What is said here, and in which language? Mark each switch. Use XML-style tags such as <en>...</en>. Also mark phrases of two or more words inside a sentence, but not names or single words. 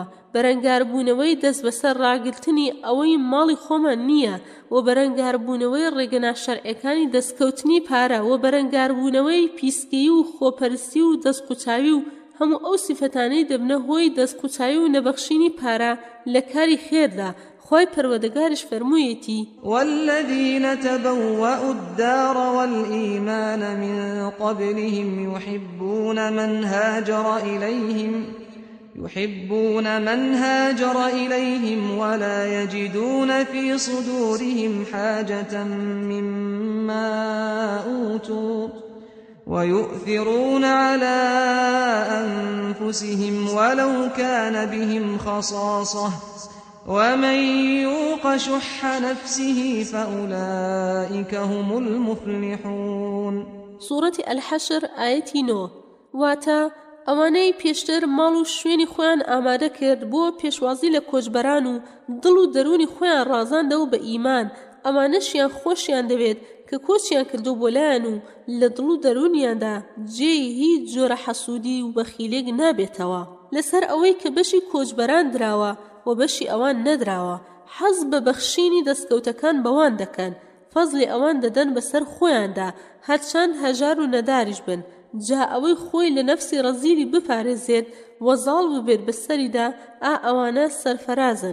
<ckb>بەرەنگاربوونەوەی دەست بەسەر ڕاگرتنی ئەوەی ماڵی خۆمان نییە و بەرەنگاربوونەوەی ڕێگەنا شەرعەکانی دەستکەوتنی پارە و بەرەنگاربوونەوەی پیسکەیی و خۆپەرستی و دەستقوچاوی و هەموو ئەو سیفەتانەی دەبنە هۆی دەستقوچاوی و نەبەخشینی پارە لە کاری خێردا. خوای پەروەردگارش فەرموویەتی</ckb> <ar>والذين تبوأوا الدار والإيمان من قبلهم يحبون من هاجر إليهم ولا يجدون في صدورهم حاجة مما أوتوا ويؤثرون على أنفسهم ولو كان بهم خصاصة ومن يوق شح نفسه فأولئك هم المفلحون سورة الحشر آية 9</ar> <ckb>واتا ئەوانەی پێشتر ماڵ و شوێنی خۆیان ئامادە کرد بۆ پێشوازی لە کۆچبەران و دڵ و دەرونی خۆیان ڕازاندەوە بە ئیمان ئەمانەشیان خۆشیان دەوێت کە کۆچیان کردو بۆ لایەن و لە دڵ و دەرونیاندا جێی هیچ جۆرە حەسوودی و بەخیلێک نابێتەوە لەسەر ئەوەی کە بەشی کۆچبەران دراوە و بەشی ئەوان نەدراوە حەز بە بەخشینی دەستکەوتەکان بەوان دەکەن فەزلی ئەوان دەدەن بەسەر خۆیاندا هەرچەند هەژار و نەداریش بن جا ئەوەی خۆی لە نەفسی ڕەزیلی بپارێزێت وەزاڵ ببێت بەسەریدا ئەوانە سەرفەرازن.</ckb>